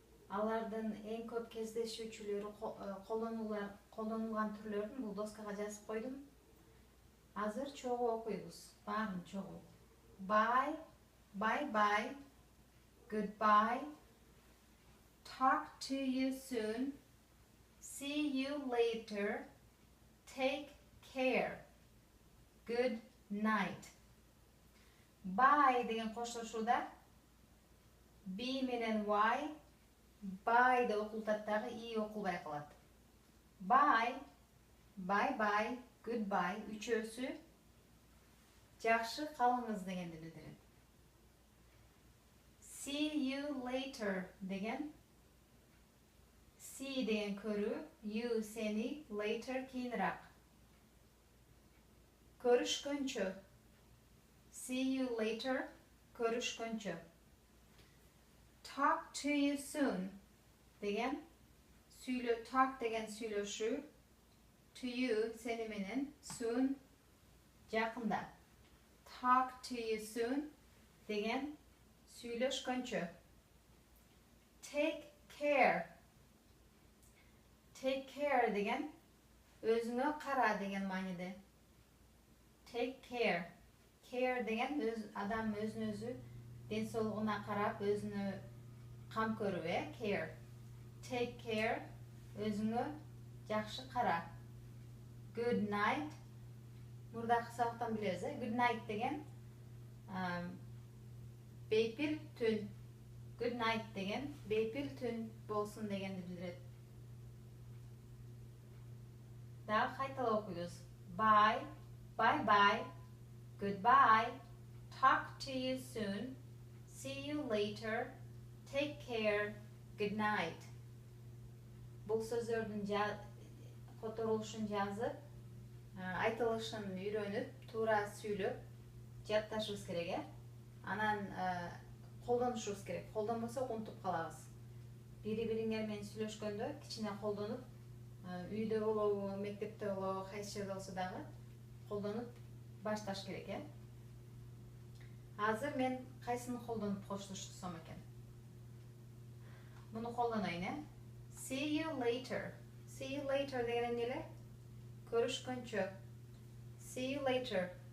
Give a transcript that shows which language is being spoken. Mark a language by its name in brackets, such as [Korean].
[Kyrgyz] Алардын эң көп кездешүүчүлөрү колдонулган түрлөрүн бул доскага жазып койдум. Азыр чогуу окуйбуз. Баарын чогуу. [English] Bye, bye bye, goodbye, talk to you soon, see you later, take care, good night. [Kyrgyz] Bye деген коштошууда B менен Y bye деп окултат дагы I окулбай калат. [English] Bye, bye bye, goodbye [Kyrgyz] үчөөсү жакшы калыңыз дегенди билдирет. [English] See you later [Kyrgyz] деген [English] see [Kyrgyz] деген көрүү, [English] you [Kyrgyz] сени, [English] later [Kyrgyz] кийинирээк. Көрүшкөнчө. [English] See you later, [Kyrgyz] көрүшкөнчө. [English] Talk to you soon [Kyrgyz] деген [English] talk [Kyrgyz] деген сүйлөшүү, [English] to you [Kyrgyz] сени менен, [English] soon [Kyrgyz] жакында. [English] Talk to you soon [Kyrgyz] деген сүйлөшкөнчө. [English] Take care. Take care [Kyrgyz] деген өзүңө кара деген мааниде. [English] Take care. [Kyrgyz] Care деген адам өзүн өзү ден соолугуна карап өзүнө кам көрүү, care. [English] Take care, [Kyrgyz] өзүңө жакшы кара. [English] Good night. [Kyrgyz] Мурдакы сабактан билебиз, Good night деген бейпил түн. [English] Good night [Kyrgyz] деген бейпил түн болсун дегенди билдирет. Дагы кайталап окуйбуз. [English] Bye, bye bye, goodbye, talk to you soon, see you later, take care, good night. [Kyrgyz] Бул сөздөрдүн которулушун жазып, айтылышын үйрөнүп, туура сүйлөп, жатташыбыз керек, Анан колдонушубуз керек. Колдонбосок унутуп калабыз. Бири-бириңер менен сүйлөшкөндө кичине колдонуп, үйдө болобу, мектепте болобу, кайсы жерде болсо дагы колдонуп башташ керек, Азыр мен кайсыны колдонуп коштошсом экен? Муну колдоноюн, [English] See you later. [Kyrgyz] See you later деген эмне эле? Көрүшкөнчө. See you later.